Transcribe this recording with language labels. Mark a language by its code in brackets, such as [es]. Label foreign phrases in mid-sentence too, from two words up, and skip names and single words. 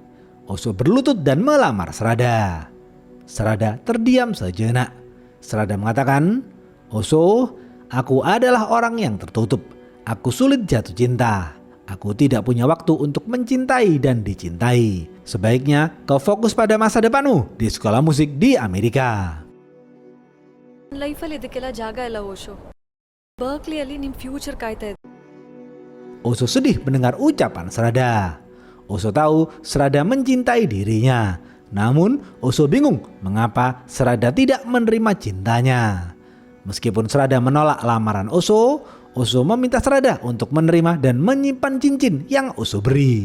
[id] Oso berlutut dan melamar Strada. Strada terdiam sejenak. Strada mengatakan, "Oso, aku adalah orang yang tertutup. Aku sulit jatuh cinta. Aku tidak punya waktu untuk mencintai dan dicintai. Sebaiknya kau fokus pada masa depanmu di sekolah musik di Amerika." [kn] ಲೈಫಲ್ಲಿ ಇದಕ್ಕೆಲ್ಲ ಜಾಗ ಇಲ್ಲ ಓಶೋ. ಬರ್ಕ್ಲಿಯಲ್ಲಿ ನಿಮ್ಮ ಫ್ಯೂಚರ್ ಕಾಯ್ತಾ ಇದೆ. [id] Oso sedih mendengar ucapan Strada. Oso tahu Strada mencintai dirinya. Namun Oso bingung mengapa Strada tidak menerima cintanya. Meskipun Strada menolak lamaran Oso, Oso meminta Strada untuk menerima dan menyimpan cincin yang Oso beri.